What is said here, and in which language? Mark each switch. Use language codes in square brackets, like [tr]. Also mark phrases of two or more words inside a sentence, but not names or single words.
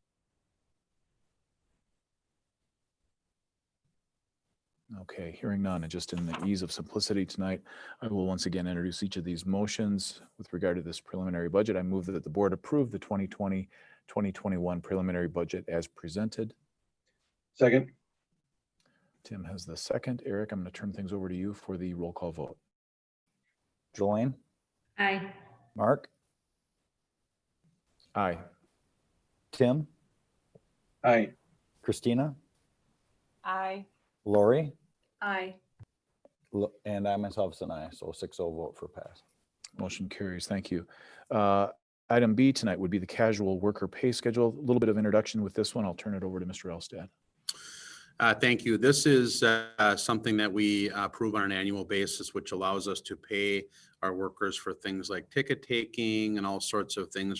[en] Okay, hearing none, and just in the ease of simplicity tonight, I will once again introduce each of these motions with regard to this preliminary budget. I move that the board approve the 2020-2021 preliminary budget as presented. Second. Tim has the second. Eric, I'm going to turn things over to you for the roll call vote. Jolene, Aye. Mark, Aye. Tim, Aye. Christina, Aye. Lori, Aye. and I myself's an aye, so 6-0 vote for pass. Motion carries. Thank you. Item B tonight would be the casual worker pay schedule. A little bit of introduction with this one. I'll turn it over to Mr. Elstad. Thank you. This is something that we approve on an annual basis, which allows us to pay our workers for things like ticket taking and all sorts of things.